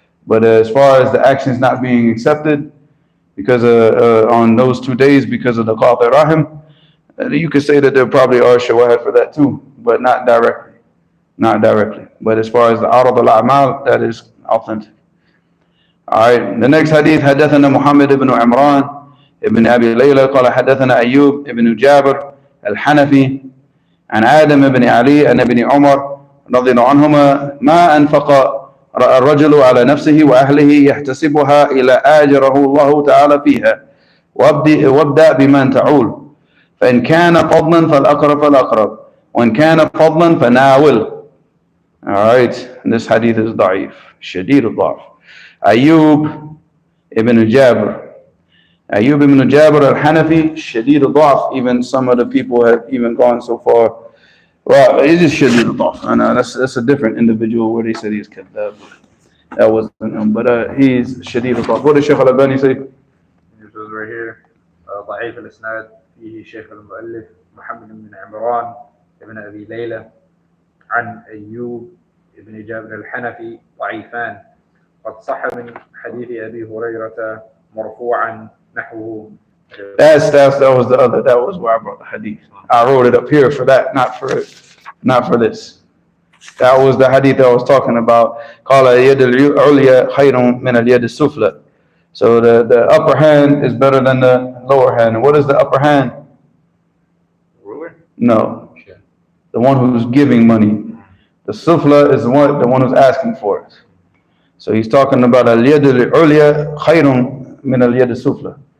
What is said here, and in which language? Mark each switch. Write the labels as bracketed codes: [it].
[en] But as far as the actions not being accepted because on those 2 days because of the qati rahim, you could say that there probably are shawahid for that too, but not directly. Not directly. But as far as the arad al-a'mal, that is authentic. Alright, the next hadith, [ar] حدثنا محمد بن عمران ابن أبي ليلى قال حدثنا أيوب ابن جابر الحنفي عن آدم بن علي عن ابن عمر رضي الله عنهما ما أنفق الرجل على نفسه وأهله يحتسبها إلى آجره الله تعالى فيها وابدأ بمن تعول فإن كان فضلا فالأقرب فالأقرب وإن كان فضلا فناول. [en] Alright, this hadith is [ar] ضعيف شديد الضعف. [en] Ayub ibn Jabr. Ayub ibn Jabr al-Hanafi, [ar] Shadid al-Dhaf. [en] Even some of the people have even gone so far. Well, it's just [ar] Shadid al-Dhaf. [en] I know that's a different individual where they said he's Kadhab. That wasn't him, but he's [ar] Shadid al-Dhaf. [en] What did Shaykh al-Albani say? This was right here. [ar] ضعيف الإسناد فيه شيخ المؤلف محمد بن عمران ابن أبي ليلى عن أيوب ابن جابر الحنفي ضعيفان. قد صح من حديث أبي هريرة مرفوعا نحوه. [en] That was the other. That was where I brought the hadith. I wrote it up here for that, not for this. That was the hadith I was talking about. [ar] قال اليد العليا خير من اليد السفلى. [en] So the upper hand is better than the lower hand. And what is the upper hand? Ruler? No, the one who's giving money. The sufla is the one who's asking for it. So he's talking about [ar] al-yad al-ulya khayrun min al-yad al-sufla.